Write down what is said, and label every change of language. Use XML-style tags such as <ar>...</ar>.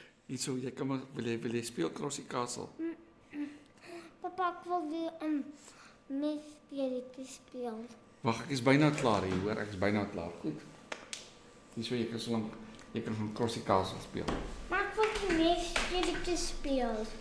<af>Hierso, jy kan maar wil jy speel Crossie Castle.</af> <nl>Papa, ik wil weer een misspelletje spelen.</nl> <af>Wag, ek is byna klaar hier, hoor. Ek is byna klaar. Goed. Hierso jy kan so lank jy kan van Crossie Castle speel.</af> <nl>Maar ik wil een misspelletje spelen.</nl>